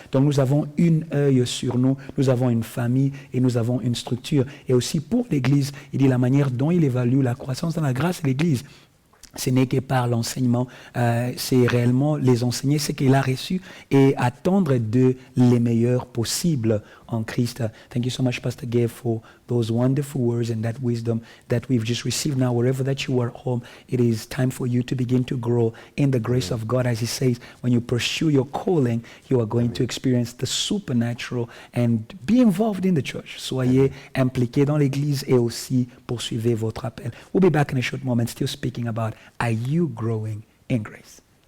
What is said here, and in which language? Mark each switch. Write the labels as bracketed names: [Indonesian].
[French] Donc nous avons une œil sur nous, nous avons une famille et nous avons une structure. Et aussi pour l'Église, il dit la manière dont il évalue la croissance dans la grâce de l'Église. Ce n'est que par l'enseignement, c'est réellement les enseigner ce qu'il a reçu et attendre de les meilleurs possibles en Christ. [English] Thank you so much, Pastor Gav, for those wonderful words and that wisdom that we've just received now. Wherever that you are home, it is time for you to begin to grow in the grace of God. As he says, when you pursue your calling, you are going to experience the supernatural and be involved in the church. [French] Soyez impliqués dans l'Église et aussi poursuivez votre appel. [English] We'll be back in a short moment, still speaking about, are you growing in grace?